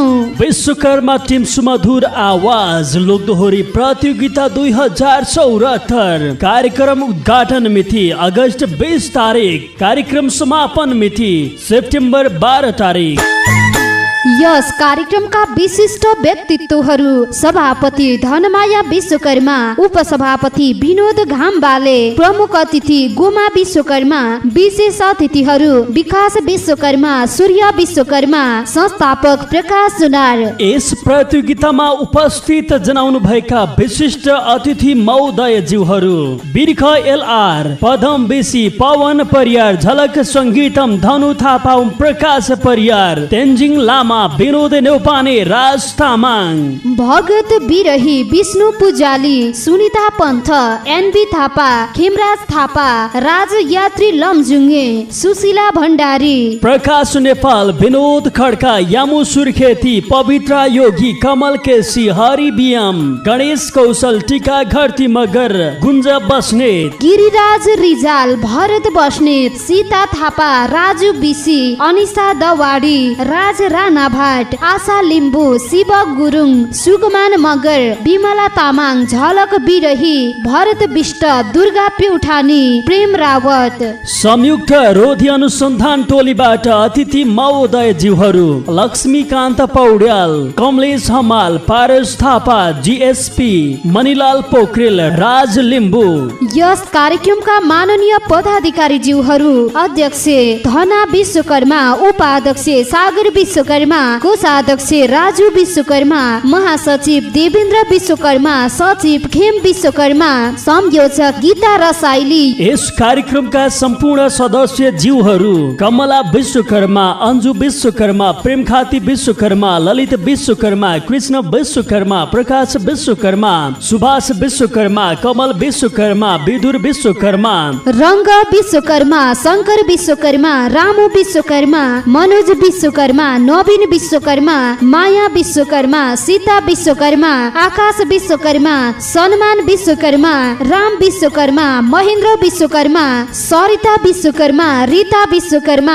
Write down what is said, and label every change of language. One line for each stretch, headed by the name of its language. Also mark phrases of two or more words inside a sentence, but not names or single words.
Nepali: विश्वकर्मा टिम सुमधुर आवाज लोकदोहोरी प्रतियोगिता 2074 कार्यक्रम उद्घाटन मिति अगस्त 20 तारिक, कार्यक्रम समापन मिति सेप्टेम्बर 12 तारिक। यस कार्यक्रमका विशिष्ट व्यक्तित्वहरू सभापति धनमाया विश्वकर्मा, उपसभापति विनोद घामबाले, प्रमुख अतिथि गोमा विश्वकर्मा, विशेष अतिथिहरू विकास विश्वकर्मा, सूर्य विश्वकर्मा, संस्थापक प्रकाश सुनार। यस प्रतियोगितामा उपस्थित जनाउनु भएका विशिष्ट अतिथि महोदयज्यूहरू बिर्ख एलआर, पदम बेसी, पवन परियार, झलक संगीतम धनु थापा, प्रकाश परियार, तेन्जिङ लामा, विनोद नेउपाने, राज तामाङ, भगत बिरही, विष्णु पुजाली, सुनिता पन्थ, एनबी थापा, खेमराज थापा, राज यात्री लमजुङे, सुशीला भण्डारी, प्रकाश नेपाल, विनोद खड्का, यामु सुर्खेती, पवित्रा योगी, कमल केसी, हरि बियम, गणेश कौशल, टीका घरती मगर, गुन्ज बस्नेत, गिरिराज रिजाल, भरत बस्नेत, सीता थापा, राजु बिसी, अनिसा दवाडी, राज राणा भाट, आशा लिम्बू, शिव गुरुङ, सुगमान मगर, विमला तामाङ, झलक बिरही, भरत विष्ट, दुर्गा प्युठानी, प्रेम रावत। संयुक्त रोधी अनुसन्धान टोलीबाट अतिथि महोदयज्यूहरू लक्ष्मीकान्त पौड्याल, कमलेश हमाल, पारस थापा, जीएसपी, मणिलाल पोखरेल, राज लिम्बू। यस कार्यक्रमका माननीय पदाधिकारी ज्यूहरू अध्यक्ष धना विश्वकर्मा, उपाध्यक्ष सागर विश्वकर्मा, कोषाध्यक्ष राजु विश्वकर्मा, महासचिव देवेन्द्र विश्वकर्मा, सचिव खेम विश्वकर्मा, संयोजक गीता रसाइली। यस कार्यक्रमका सम्पूर्ण सदस्य ज्यूहरू कमला विश्वकर्मा, अन्जु विश्वकर्मा, प्रेमखाती विश्वकर्मा, ललित विश्वकर्मा, कृष्ण विश्वकर्मा, प्रकाश विश्वकर्मा, सुभाष विश्वकर्मा, कमल विश्वकर्मा, विदुर विश्वकर्मा, रंग विश्वकर्मा, शंकर विश्वकर्मा, रामु विश्वकर्मा, मनोज विश्वकर्मा, नवीन विश्वकर्मा, माया विश्वकर्मा, सीता विश्वकर्मा, आकाश विश्वकर्मा, सन्मान विश्वकर्मा, राम विश्वकर्मा, महेन्द्र विश्वकर्मा, सरिता विश्वकर्मा, रीता विश्वकर्मा,